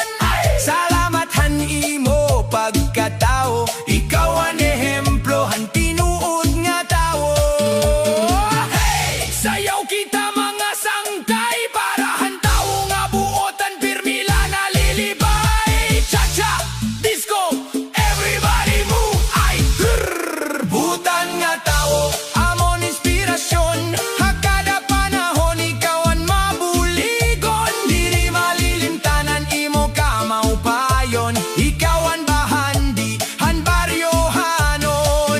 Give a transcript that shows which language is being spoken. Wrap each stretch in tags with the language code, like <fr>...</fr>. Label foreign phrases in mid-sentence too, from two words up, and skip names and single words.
<war>Salamat han imo pagkatao. Ikaw ang ehemplo han tinuod nga tawo. Hey! Sayaw kita mga sangkay para han tawo nga buotan pirmila nalilibay.</war> <en>Cha-cha, disco, everybody move.</en> <war>Ay, butan nga tawo, amon inspirasyon. Hakada panahon ikaw ang mabuligon. Diri malilimtanan imo ka maupayon. Ikaw ang bahandi, han baryohanon.</war>